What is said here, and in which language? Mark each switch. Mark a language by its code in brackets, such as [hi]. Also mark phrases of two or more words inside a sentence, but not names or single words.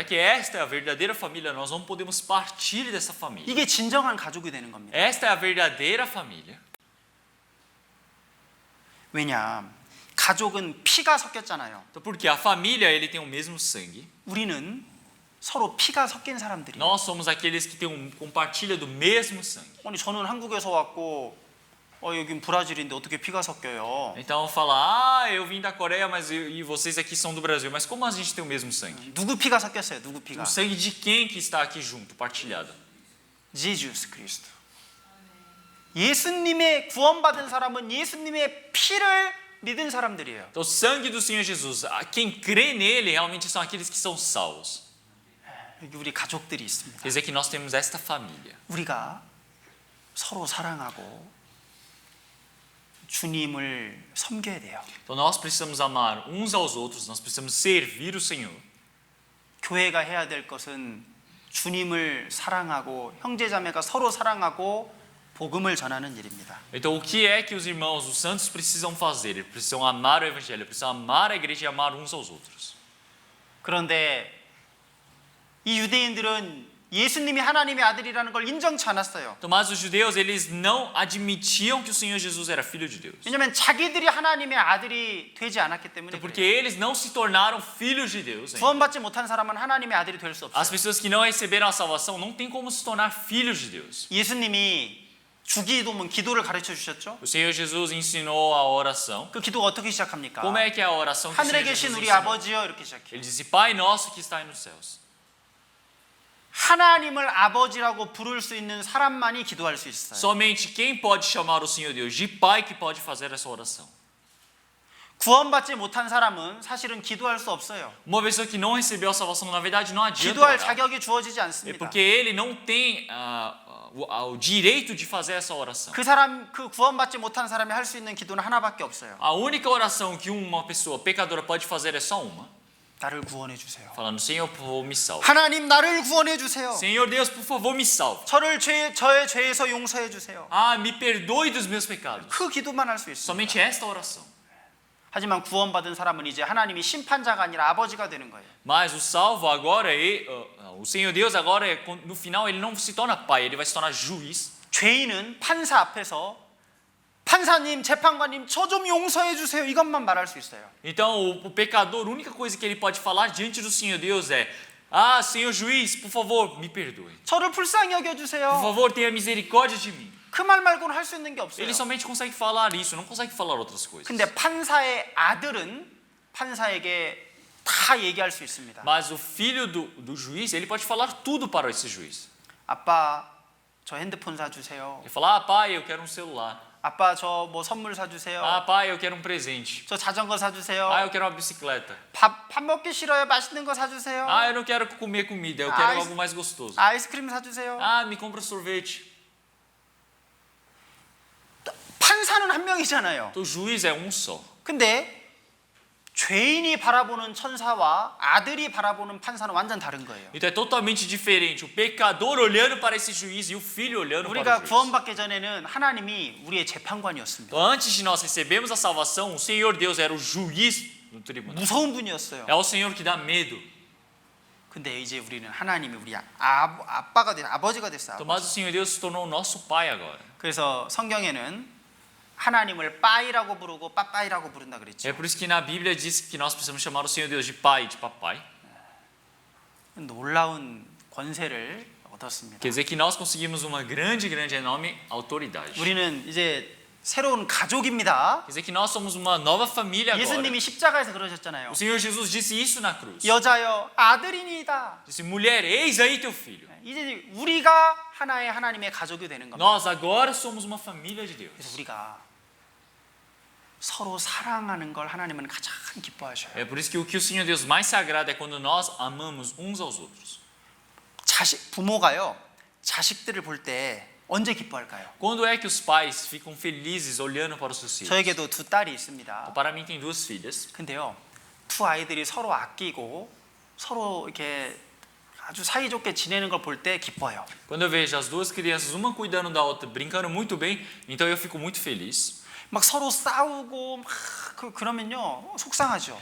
[pt] Já que esta é a verdadeira família, nós não podemos partir dessa família. [ko] 이게 진정한 가족이 되는 겁니다. [pt] Esta é a verdadeira família. [ko] 왜냐? 가족은 피가 섞였잖아요. [pt] Então, porque a família ele tem o mesmo sangue. [ko] 우리는 서로 피가 섞인 사람들이에요. [pt] Nós somos aqueles que compartilham do mesmo sangue. [ko] 아니 저는 한국에서 왔고 여긴 브라질인데 어떻게 피가 섞여요? [pt] Então fala, eu vim da Coreia, mas e vocês aqui são do Brasil, mas como a gente tem o mesmo sangue? [ko] 누구 피가 섞였어요? 누구 피가? [pt] O sangue de quem que está aqui junto, partilhado? [ko] 예수 그리스도. 예수님의 구원받은 사람은 예수님의 피를 믿은 사람들이에요. [pt] Então o sangue do Senhor Jesus, quem crê nele realmente são aqueles que são salvos. [ko] 여기 우리 가족들이 있습니다. [pt] Quer dizer que nós temos esta família. [ko] 우리가 서로 사랑하고 주님을 섬겨야 돼요. [pt] Então nós precisamos amar uns aos outros, nós precisamos servir o Senhor. [ko] 교회가 해야 될 것은 주님을 사랑하고 형제자매가 서로 사랑하고 복음을 전하는 일입니다. [pt] Então o que é que os irmãos, os santos precisam fazer? Eles precisam amar o evangelho, precisam amar a igreja e amar uns aos outros. [ko] 그런데 이 유대인들은 예수님이 하나님의 아들이라는 걸 인정치 않았어요. [pt] Então, mas os judeus, eles não admitiam que o Senhor Jesus era filho de Deus. [ko] 왜냐하면 자기들이 하나님의 아들이 되지 않았기 때문에 [pt] Então, porque [ko] 그래요. [pt] eles não se tornaram filhos de Deus ainda. [ko] 구원받지 못한 사람은 하나님의 아들이 될 수 [pt] As [ko] 없어요. [pt] pessoas que não receberam a salvação não têm como se tornar filhos de Deus. [ko] 예수님이 주기도문 기도를 가르쳐 주셨죠? [pt] O Senhor Jesus ensinou a oração. [ko] 그 기도가 어떻게 시작합니까? [pt] Como é que é a oração que o [ko] 하늘에 [pt] Senhor [ko] 계신 [pt] Jesus [ko] 우리 [pt] ensinou? [ko] 아버지여 이렇게 시작해요. [pt] Ele disse, Pai nosso que está nos céus. [ko] 하나님을 아버지라고 부를 수 있는 사람만이 기도할 수 있어요. [pt] Somente quem pode chamar o Senhor Deus de Pai que pode fazer essa oração. [ko] 구원받지 못한 사람은 사실은 기도할 수 없어요. [pt] Uma pessoa que não recebeu a salvação, na verdade, não adianta [ko] 기도할 [pt] orar. [ko] 자격이 주어지지 [pt] É [ko] 않습니다. [pt] porque ele não tem o direito de fazer essa oração. [ko] 그 구원받지 못한 사람이 할 수 있는 기도는 하나밖에 없어요. [pt] A única oração que uma pessoa pecadora pode fazer é só uma. [ko] 나를 구원해 주세요. [pt] Falando, Senhor, por favor, me salve. [ko] 하나님 나를 구원해 주세요. [pt] Senhor Deus, por favor, me salve. [ko] 저의 죄에서 용서해 주세요. [pt] Ah, me perdoe dos meus pecados. [ko] 그 기도만 할 수 있습니다. [pt] Somente esta oração. [ko] 하지만 구원받은 사람은 이제 하나님이 심판자가 아니라 아버지가 되는 거예요. [pt] Mas o salvo agora, o Senhor Deus agora, no final, ele não se torna pai, ele vai se tornar juiz. [ko] 죄인은 판사 앞에서 판사님, 재판관님, 저 좀 용서해 주세요. 이것만 말할 수 있어요. [pt] Então, o pecador, a única coisa que ele pode falar diante do Senhor Deus é: Ah, Senhor juiz, por favor, me perdoe. [ko] 저를 불쌍히 여겨 [pt] Por [ko] 주세요. [pt] favor, tenha misericórdia de mim. [ko] 그 말 말고는 할 수 있는 게 없어요. [pt] Ele somente consegue falar isso, não consegue falar outras coisas. [ko] 근데 판사의 아들은 판사에게 다 얘기할 수 있습니다. [pt] Mas o filho do juiz, ele pode falar tudo para esse juiz. [ko] 아빠, 저 핸드폰 사주세요. [pt] Ele fala: Ah, pai, eu quero um celular. [ko] 아빠, 저 뭐 선물 사주세요. [pt] Ah, pai, eu quero um presente. [ko] 저 자전거 사주세요. [pt] Ah, eu quero uma bicicleta. [ko] 밥 먹기 싫어요. 맛있는 거 사주세요. [pt] Ah, eu não quero comer comida, eu quero algo mais gostoso. [ko] 아이스크림 사주세요. [pt] Ah, me compra sorvete. [ko] 판사는 한 명이잖아요. [pt] Então, o juiz é um só. [ko] 근데 죄인이 바라보는 천사와 아들이 바라보는 판사는 완전 다른 거예요. [pt] Então é totalmente diferente. O pecador olhando para esse juiz e o filho olhando para [ko] 우리가 [pt] o juiz. [ko] 구원받기 전에는 하나님이 우리의 재판관이었습니다. [pt] Então, antes de nós recebermos a salvação, o Senhor Deus era o juiz do tribunal. [ko] 무서운 분이었어요. [pt] É o Senhor que dá medo. [ko] 근데 이제 우리는 하나님이 우리 아빠가 된 아버지가 됐어요. [pt] Então, mas o Senhor Deus se tornou o nosso pai agora. [ko] 그래서 성경에는 하나님을 빠이라고 부르고 빠빠이라고 부른다 그랬죠. [pt] É por isso que na Bíblia diz que nós precisamos chamar o Senhor Deus de pai, de papai. [ko] 놀라운 권세를 얻었습니다. [pt] Quer dizer que nós conseguimos uma grande, enorme autoridade. [ko] 우리는 이제 새로운 가족입니다. [pt] Quer dizer que nós somos uma nova família agora. [ko] 예수님이 십자가에서 그러셨잖아요. [pt] O Senhor Jesus disse isso na cruz. [ko] 여자여 아들이니이다. [pt] Disse: mulher, eis aí teu filho. [ko] 이제 우리가 하나의 하나님의 가족이 되는 겁니다. [pt] Nós agora somos uma família de Deus. [ko] 그래서 우리가 서로 사랑하는 걸 하나님은 가장 기뻐하셔요. [pt] É por isso que o Senhor Deus mais sagrado é quando nós amamos uns aos outros. [ko] 부모가요 자식들을 볼 때 언제 기뻐할까요? [pt] Quando é que os pais ficam felizes olhando para os seus filhos? [ko] 저에게도 두 딸이 있습니다. [pt] Para mim tem duas filhas. [ko] 근데요 두 아이들이 서로 아끼고 서로 이렇게 아주 사이좋게 지내는 걸 볼 때 기뻐요. [pt] Quando eu vejo as duas crianças, uma cuidando da outra, brincando muito bem, então eu fico muito feliz. [ko] 막 서로 싸우고 막 그러면요 속상하죠.